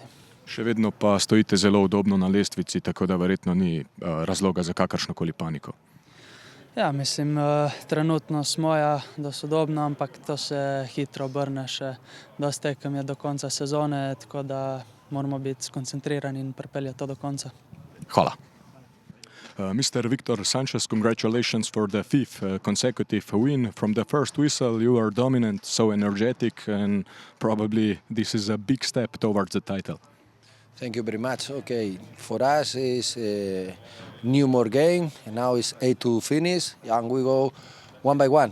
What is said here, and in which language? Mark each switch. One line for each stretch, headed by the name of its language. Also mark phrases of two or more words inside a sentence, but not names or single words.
Slovenian: Še vedno pa stojite zelo udobno na lestvici, tako da verjetno ni razloga za kakršnokoli paniko. Ja, mislim, trenutno smo dosti udobno, ampak to se hitro obrne, še dosti tekem je do konca sezone, tako da moramo biti skoncentrirani in pripeljati to do konca. Hvala.
English: Mr. Victor Sanchez, congratulations for the fifth consecutive win. From the first whistle you are dominant, so energetic, and probably this is a big step towards the title. Thank you very much. Okay, for us it's a new more game, and now it's 8 to finish, and we go one by one.